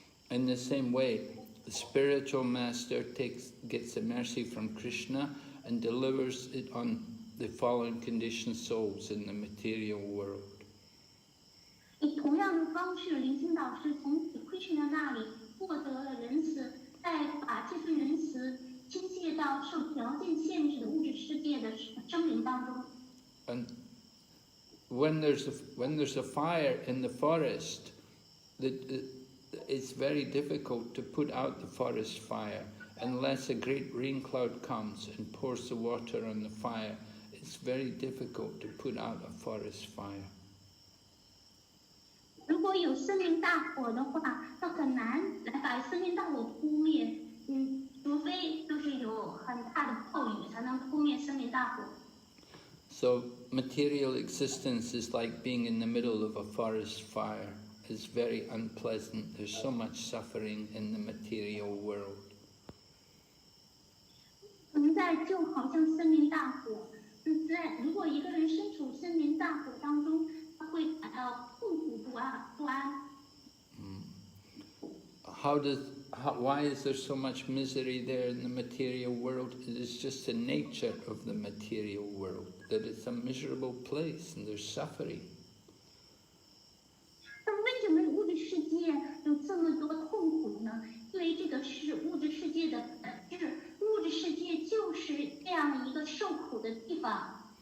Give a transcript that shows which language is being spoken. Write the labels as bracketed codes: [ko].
[en] In the same way, the spiritual master gets the mercy from Krishna and delivers it on the fallen conditioned souls in the material world. [zh] 以同样的方式，灵性导师从 Krishna 那里获得了仁慈，再把这份仁慈倾泻到受条件限制的物质世界的生灵当中。 [en] And when there's a fire in the forest, it's very difficult to put out the forest fire unless a great rain cloud comes and pours the water on the fire. It's very difficult to put out a forest fire. [zh] 如果有森林大火的话，那很难来把森林大火扑灭。除非就是有很大的暴雨才能扑灭森林大火。 [en] So material existence is like being in the middle of a forest fire. It's very unpleasant. There's so much suffering in the material world. [zh] 存在就好像森林大火，如果一个人身处森林大火当中，他会感到痛苦不安。 [en] Why is there so much misery there in the material world? It is just the nature of the material world, that it's a miserable place and there's suffering. [zh] 那么为什么物质世界有这么多痛苦呢？因为这个是物质世界的本质，物质世界就是这样一个受苦的地方。